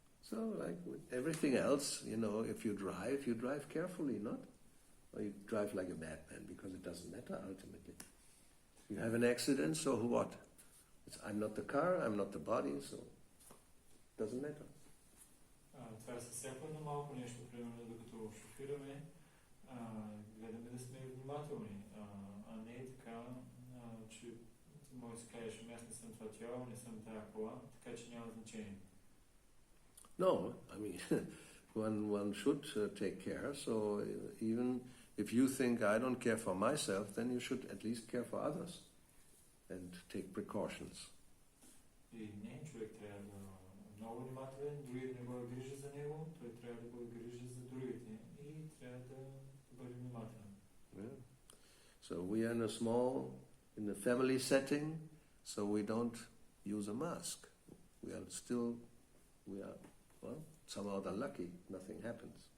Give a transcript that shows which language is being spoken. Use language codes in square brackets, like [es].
[en] So, like with everything else, if you drive carefully, not? Or you drive like a madman, because it doesn't matter ultimately. You have an accident, so what? I'm not the car, I'm not the body, so it doesn't matter. [bg] Това е със всяко едно малко нещо, примерно, докато шофираме, гледаме да сме внимателни, а не е така, че ти може да си кажеш, аз не съм това тяло, не съм тая кола, така че няма значение. [en] No, I mean, one should take care. So even if you think I don't care for myself, then you should at least care for others and take precautions. [bg] И не, човек трябва да е много внимателен, дори да не бъде грижа за него, той трябва да бъде грижа за другите и трябва да бъде внимателен. [en] Yeah. So we are in a family setting, so we don't use a mask. We are, well, somehow they're lucky, nothing happens.